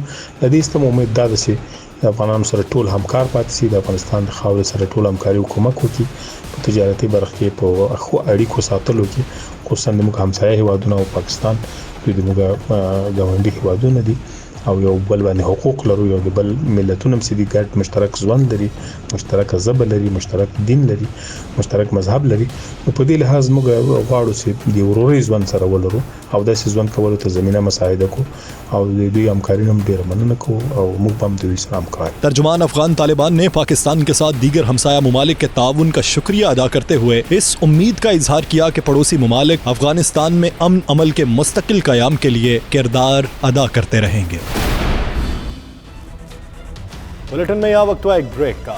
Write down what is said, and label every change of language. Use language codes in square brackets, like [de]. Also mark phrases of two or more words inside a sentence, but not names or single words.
[ps] د دې ستم امید دا ده چې د افغانانو سره ټول همکار پاتې شي، د افغانستان د خاورې سره ټول همکاري او کومک وکړي په تجارتي برخه کې، په ښو اړیکو ساتلو کې، خصوصا د موږ همسایه هیوادونه او پاکستان دوی د موږ ګاونډي هیوادونه دي او یو بل باندې حقوق لرو، یو د بل ملتونو سره د ګډ مشترک ژوند لري، مشترک ژبه لري، مشترک دین لري، مشترک مذهب لري. په دې لحاظ موږ غواړو چې د وروري ژوند سره ولرو او داسې ژوند کولو ته زمينه مساعده کو او د دوی همکاري هم ډېر مننه کو او موږ هم د دوی سره همکار. [ur] ترجمان افغان طالبان نے پاکستان کے ساتھ دیگر ہمسایہ ممالک کے تعاون کا شکریہ ادا کرتے ہوئے اس امید کا اظہار کیا کہ پڑوسی ممالک افغانستان میں امن عمل کے مستقل قیام کے لیے کردار ادا کرتے رہیں گے. بلیٹن میں وقت ہوا ایک بریک کا.